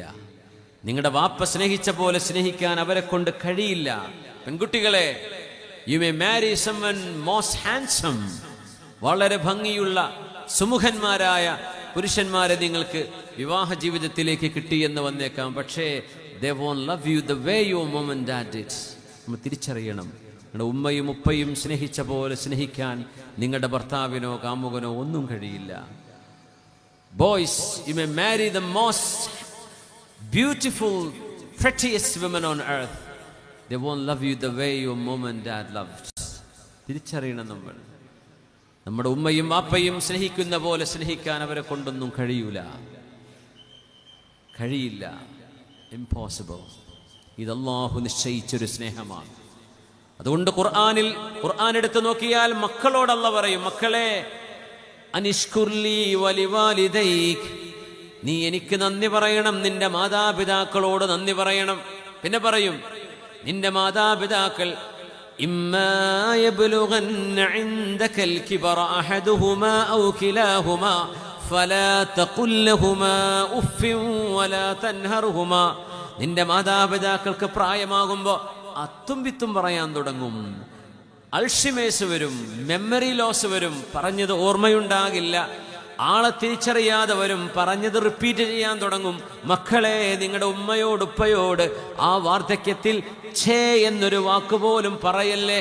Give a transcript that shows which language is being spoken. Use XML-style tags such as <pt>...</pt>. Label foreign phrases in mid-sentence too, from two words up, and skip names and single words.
<ml>നിങ്ങളുടെ വാപ്പ സ്നേഹിച്ച പോലെ സ്നേഹിക്കാൻ അവരെ കൊണ്ട് കഴിയില്ല. പെൺകുട്ടികളെ,</ml> <en>you may marry someone most handsome,</en> <ml>വളരെ ഭംഗിയുള്ള സുമുഖന്മാരായ പുരുഷന്മാരെ നിങ്ങൾക്ക് വിവാഹ ജീവിതത്തിലേക്ക് കിട്ടിയെന്ന് വന്നേക്കാം.</ml> <en>പക്ഷേ they won't love you the way your mom and dad did.</en> <ml>നമ്മൾ തിരിച്ചറിയണം, നിങ്ങളുടെ ഉമ്മയും ഉപ്പയും സ്നേഹിച്ച പോലെ സ്നേഹിക്കാൻ നിങ്ങളുടെ ഭർത്താവിനോ കാമുകനോ ഒന്നും കഴിയില്ല. ബോയ്സ്,</ml> <en>you may marry the most beautiful, prettiest women on earth. They won't love you the way your mom and dad loved.</en> <ml>തിരിച്ചറിയണം നമ്മൾ. നമ്മുടെ ഉമ്മയും വാപ്പയും സ്നേഹിക്കുന്ന പോലെ സ്നേഹിക്കാൻ അവരെ കൊണ്ടൊന്നും കഴിയില്ല. ഇംപോസിബിൾ. ഇത് അല്ലാഹു നിശ്ചയിച്ചൊരു സ്നേഹമാണ്. അതുകൊണ്ട് ഖുർആൻ എടുത്തു നോക്കിയാൽ മക്കളോട് അല്ലാഹു പറയും, മക്കളെ,</ml> <ar>أن اشكر لي ولوالديك,</ar> <ml>നീ എനിക്ക് നന്ദി പറയണം, നിന്റെ മാതാപിതാക്കളോട് നന്ദി പറയണം. പിന്നെ പറയും, നിന്റെ മാതാപിതാക്കൾ</ml> <ar>إما يبلغن عندك الكبر أحدهما أو كلاهما فلا تقل لهما أف ولا تنهرهما.</ar> <ml>നിന്റെ മാതാപിതാക്കൾക്ക് പ്രായമാകുമ്പോൾ അത്തും വിത്തും പറയാൻ തുടങ്ങും, അൾഷിമേഴ്സ് വരും,</ml> <en>memory loss</en> <ml>വരും, പറഞ്ഞത് ഓർമ്മയുണ്ടാകില്ല, ആളെ തിരിച്ചറിയാതെ വരും, പറഞ്ഞത് റിപ്പീറ്റ് ചെയ്യാൻ തുടങ്ങും. മക്കളെ, നിങ്ങളുടെ ഉമ്മയോട് ഉപ്പയോട് ആ വാർദ്ധക്യത്തിൽ ഛേ എന്നൊരു വാക്കുപോലും പറയല്ലേ.</ml>